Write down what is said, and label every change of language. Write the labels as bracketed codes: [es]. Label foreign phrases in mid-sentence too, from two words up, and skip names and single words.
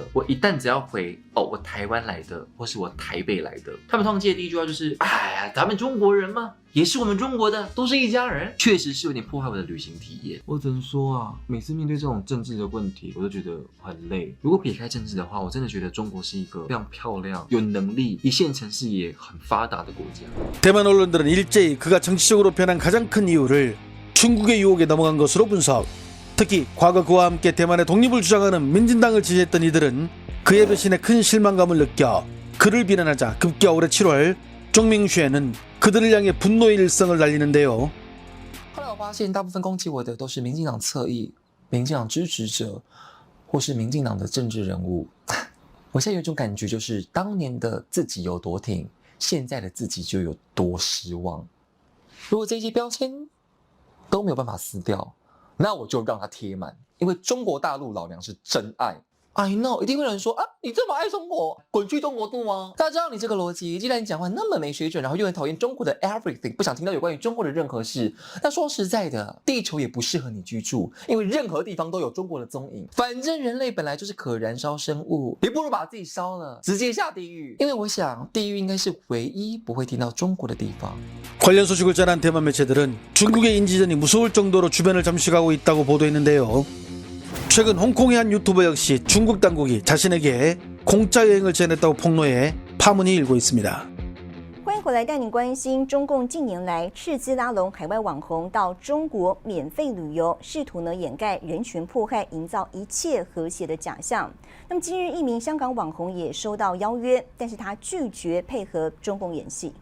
[zh] 我一旦只要回我台湾来的，或是我台北来的，他们通常接的第一句话就是，咱们中国人嘛，也是我们中国的，都是一家人。确实是有点破坏我的旅行体验。我只能说啊，每次面对这种政治的问题，我都觉得很累。如果撇开政治的话，我真的觉得中国是一个非常漂亮、有能力、一线城市也很发达的国家。 [ko] 대만 언론들은 일제히 그가 정치적으로 변한 가장 큰 이유를 중국의 유혹에 넘어간 것으로 분석. 특히 과거 그와 함께 대만의 독립을 주장하는 민진당을 지지했던 이들은 그의 배신에 큰 실망감을 느껴 그를 비난하자 급기야 올해 7월 종밍쉐는 그들을 향해 분노의 일성을 날리는데요. [zh] 后来我发现大部分攻击我的都是民进党侧翼、民进党支持者或是民进党的政治人物。我现在有一种感觉，就是当年的自己有多挺，现在的自己就有多失望。如果这些标签都没有办法撕掉，那我就让它贴满，因为中国大陆老娘是真爱。 [en] I know， [zh] 一定会有人说啊，你这么爱中国，滚去中国度吗？大家知道你这个逻辑，既然你讲话那么没水准，然后又很讨厌中国的 everything， 不想听到有关于中国的任何事，那说实在的，地球也不适合你居住，因为任何地方都有中国的踪影。反正人类本来就是可燃烧生物，你不如把自己烧了，直接下地狱。因为我想，地狱应该是唯一不会听到中国的地方。 [ko] 관련 소식을 전한 대만 매체들은 중국의 인지전이 무서울 정도로 주변을 잠식하고 있다고 보도했는데요. 최근 홍콩의 한 유튜버 역시 중국 당국이 자신에게 공짜 여행을 제안했다고 폭로해 파문이 일고 있습니다. [zh] 欢迎回来，带你关心中共近年来斥资拉拢海外网红到中国免费旅游，试图掩盖人权迫害，营造一切和谐的假象。那么今日一名香港网红也收到邀约，但是他拒绝配合中共演戏。